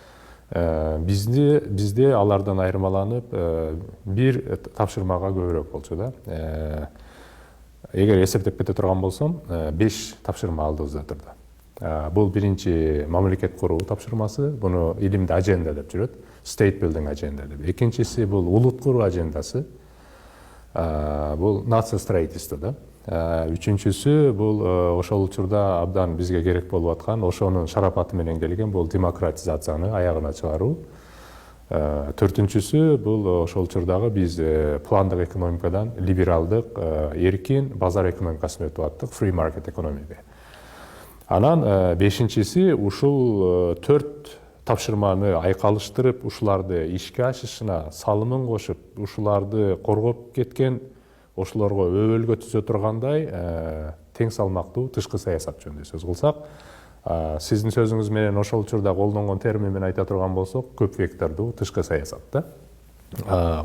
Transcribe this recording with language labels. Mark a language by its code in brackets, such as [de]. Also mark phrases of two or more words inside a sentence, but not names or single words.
[ky] Бизде алардан айырмаланып бир тапшырмага көбүрөөк болчу да. эгер эсептеп кете турган болсом 5 тапшырма алдыбызда турду. Бул биринчи мамлекет куруу тапшырмасы, буну илимде аженда деп жүрөт, [en] state building agenda деп. [ky] Экинчиси бул улут куруу ажендасы, бул [ru] нация строительство [ky] да. Үчүнчүсү бул ошол учурда абдан бизге керек болуп аткан, ошонун шарапаты менен келген бул демократизацияны аягына чыгаруу. Төртүнчүсү бул ошол учурдагы биз пландык экономикадан либералдык, эркин базар экономикасына өтүп аттык, [en] free market economy. [ky] Анан бешинчиси ушул 4 тапшырманы айкалыштырып, ушуларды ишке ашышына салымын кошуп, ушуларды коргоп кеткен, ошолорго өбөлгө түзө тургандай тең салмактуу тышкы саясат жөнүндө сөз кылсак, сиздин сөзүңүз менен ошол учурда колдонгон термин менен айта турган болсок, көп вектордуу тышкы саясат да.